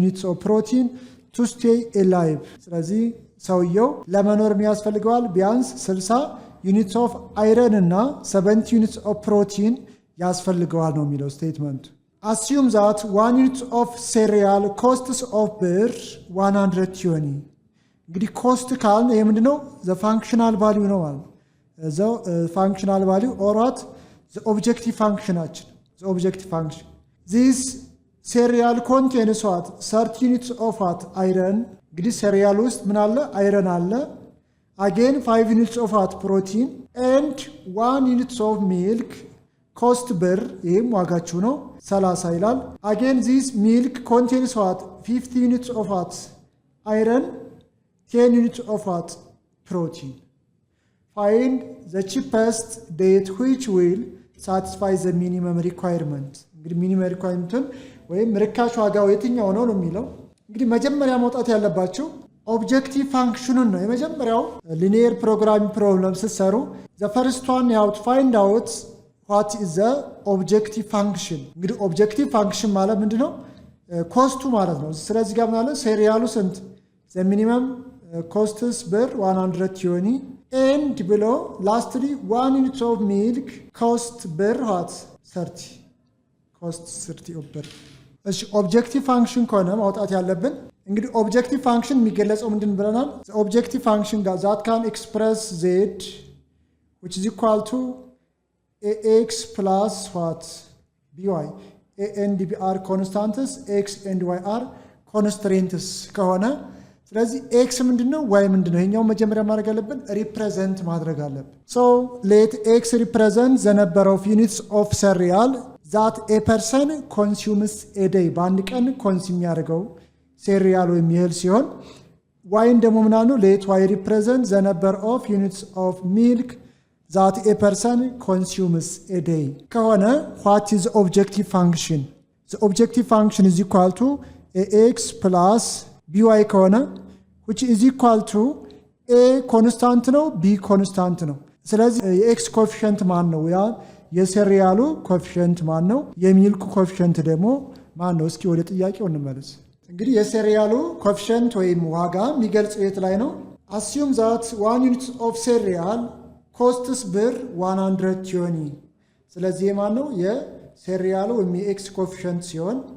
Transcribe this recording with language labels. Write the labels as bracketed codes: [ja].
[en] ኦፍ ፕሮቲን ቱ ስቴይ ኤላይቭ። [am] ስለዚህ ሰውየው ለመኖር የሚያስፈልገዋል ቢያንስ 60 ዩኒትስ ኦፍ አይረን እና 70 ዩኒትስ ኦፍ ፕሮቲን ያስፈልገዋል ነው የሚለው ስቴትመንቱ። [en] assume that 1 unit of cereal costs of [am] ብር 120። እንግዲህ ኮስት ካልን ይሄ ምንድነው? [en] the functional value [am] ነው ማለት ነው። እዛው [en] functional value or what the objective functionአችን the objective function. this cereal contains what 30 units of what iron። [am] እንግዲህ cereal ውስጥ ምን አለ? አይረን አለ። [en] again 5 units of what protein and 1 units of milk cost ብር፣ [am] ይህም ዋጋችሁ ነው 30 ይላል። [en] again this milk contains what 50 units of what iron 10 units of what protein. find the cheapest date which will satisfy the minimum requirement. [am] እንግዲህ ሚኒመም ሪኳየርመንቱን ወይም ርካሽ ዋጋው የትኛው ነው ነው የሚለው። እንግዲህ መጀመሪያ ማውጣት ያለባችሁ ኦብጀክቲቭ ፋንክሽኑን ነው። የመጀመሪያው ሊኒየር ፕሮግራሚንግ ፕሮብለም ስትሰሩ [en] the first one you have to find out what is the objective function. [am] እንግዲህ ኦብጀክቲቭ ፋንክሽን ማለት ምንድነው? ኮስቱ ማለት ነው። ስለዚህ ጋር ማለት ሴሪያሉ ስንት [en] the minimum costs ብር 120 and below lastly 1 unit of milk cost ብር what 30 cost 30 of [am] ብር። እሺ ኦብጀክቲቭ ፋንክሽን ከሆነ ማውጣት ያለብን እንግዲህ ኦብጀክቲቭ ፋንክሽን የሚገለጸው ምንድን ብለናል? [en] ኦብጀክቲቭ ፋንክሽን that can express z which is equal to ax plus what by a and b are constants x and y are constraints [am] ከሆነ ስለዚህ x ምንድነው y ምንድነው? ይሄኛው መጀመሪያ ማድረግ ያለብን ሪፕሬዘንት ማድረግ አለብን። [en] so let x represent the number of units of cereal that a person consumes a day. [am] በአንድ ቀን ኮንሱም ያደርገው ሴሪያል ወይም እህል ሲሆን ዋይን ደግሞ ምናምን [en] let y represent the number of units of milk that a person consumes a day [am] ከሆነ [en] what is objective function? the objective function is equal to ax plus by [am] ከሆነ [en] which is equal to a constant [am] ነው b constant ነው። ስለዚህ የx ኮኤፊሺየንት ማን ነው? ያ የሴሪያሉ ኮኤፊሺየንት ማን ነው? የሚልኩ ኮኤፊሺየንት ደግሞ ማን ነው? እስኪ ወደ ጥያቄው እንመለስ። እንግዲህ የሴሪያሉ ኮኤፊሺየንት ወይም ዋጋ የሚገልጸው የት ላይ ነው? [en] assume that 1 unit of cereal costs [am] ብር 120። ስለዚህ ማን ነው? የሴሪያሉ ወይም የኤክስ ኮኤፊሺየንት ሲሆን